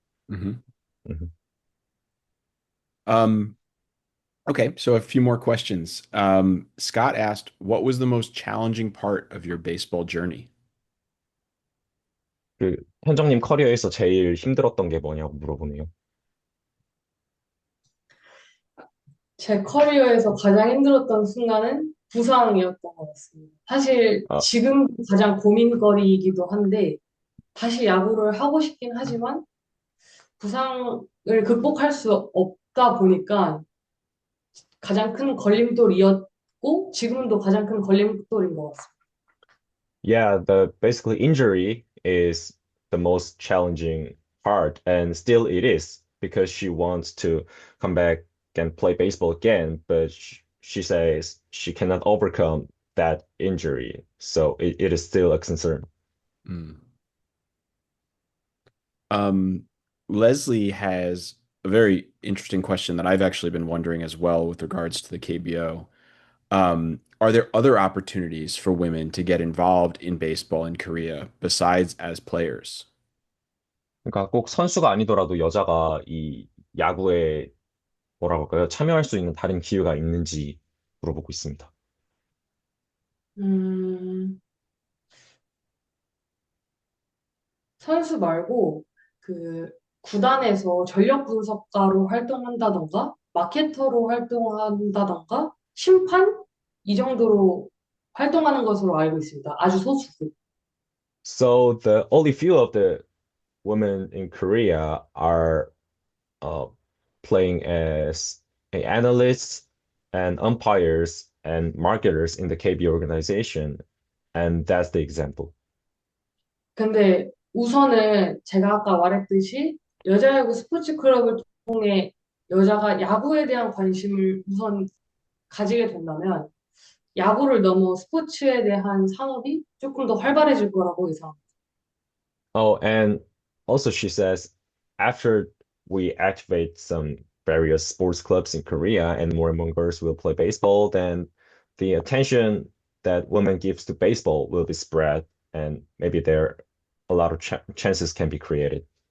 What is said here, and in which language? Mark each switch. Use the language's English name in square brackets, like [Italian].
[English] Mhm. Mhm. Um, okay, so a few more questions. Scott asked, what was the most challenging part of your baseball journey? [Korean] 그 현정님 커리어에서 제일 힘들었던 게 뭐냐고 물어보네요. 제 커리어에서 가장 힘들었던 순간은 부상이었던 것 같습니다. 사실 아, 지금 가장 고민거리이기도 한데 다시 야구를 하고 싶긴 하지만 부상을 극복할 수 없다 보니까 가장 큰 걸림돌이었고 지금도 가장 큰 걸림돌인 것 같습니다. [English] yeah, the basically injury is the most challenging part, and still it is because she wants to come back and play baseball again, but she says she cannot overcome that injury, so it is still a concern. Mm. Um, Leslie has a very interesting question that I've actually been wondering as well with regards to the KBO. Are there other opportunities for women to get involved in baseball in Korea besides as players? [Korean] 그러니까 꼭 선수가 아니더라도 여자가 이 야구에 뭐라고 할까요? 참여할 수 있는 다른 기회가 있는지 물어보고 있습니다. 음, 선수 말고 그 구단에서 전력 분석가로 활동한다던가 마케터로 활동한다던가 심판 이 정도로 활동하는 것으로 알고 있습니다. 아주 소수고. [English] So the only few of the women in Korea are uh, playing as analysts and umpires and marketers in the KB organization, and that's the example. [Korean] 근데 우선은 제가 아까 말했듯이 여자야구 스포츠 클럽을 통해 여자가 야구에 대한 관심을 우선 가지게 된다면 야구를 넘어 스포츠에 대한 산업이 조금 더 활발해질 거라고 예상합니다. [English] Oh, and also she says after we activate some various sports clubs in Korea and more girls will play baseball, then the attention that women gives to baseball will be spread and maybe there a lot of chances can be created.